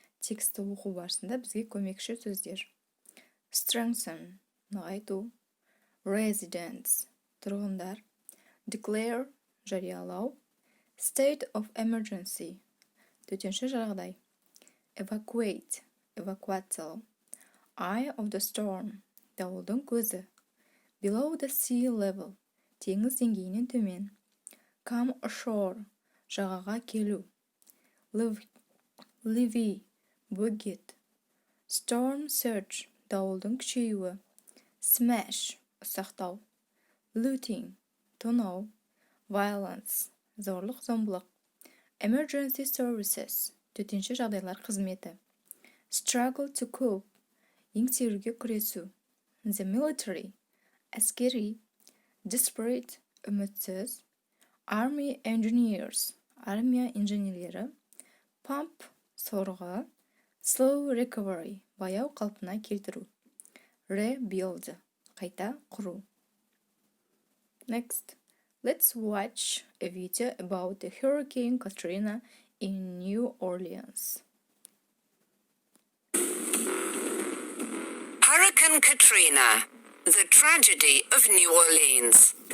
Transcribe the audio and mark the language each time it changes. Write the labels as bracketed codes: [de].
[kk] Тексті оқу барысында бізге көмекші сөздер. [en] Strengthen, [kk] нығайту. [en] Residents, [kk] тұрғындар. [en] Declare, [kk] жариялау. [en] State of emergency, [kk] төтенше жағдай. [en] Evacuate, [kk] эвакуациялау. [en] Eye of the storm, [kk] дауылдың көзі. [en] Below the sea level, [kk] теңіз деңгейінен төмен. [en] Come ashore, [kk] жағаға келу. [en] Levee, [kk] бөгет. [en] Storm surge, [kk] дауылдың күшеюі. [en] Smash, [kk] ұсақтау. [en] Looting, [kk] тонау. [en] Violence, [kk] зорлық-зомбылық. [en] Emergency services, [kk] төтенше жағдайлар қызметі. [en] Struggle to cope, [kk] еңсеруге күресу. [en] The military, [kk] әскери. [en] Desperate, [kk] үмітсіз. [en] Army engineers, [kk] армия инженерлері. [en] Pump, [kk] сорғы. [en] Slow recovery, [kk] баяу қалпына келтіру. [en] Rebuild, [kk] қайта құру. [en] Next. Let's watch a video about the Hurricane Katrina in New Orleans. Hurricane Katrina, the tragedy of New Orleans.